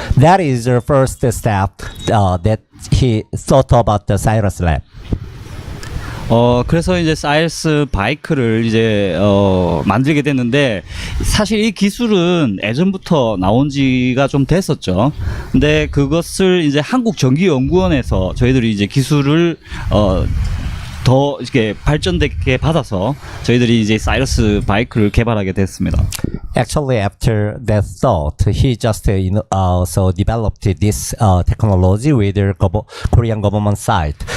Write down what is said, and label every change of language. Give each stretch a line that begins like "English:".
English: That is the first step that he thought about the Cyrus Lab.
Korean: 그래서 이제 사이러스 바이크를 이제 만들게 됐는데, 사실 이 기술은 예전부터 나온 지가 좀 됐었죠. 근데 그것을 이제 한국전기연구원에서 저희들이 이제 기술을 더 이렇게 발전되게 받아서 저희들이 이제 사이러스 바이크를 개발하게 됐습니다.
English: Actually, after that thought, he just so developed this technology with the Korean government side.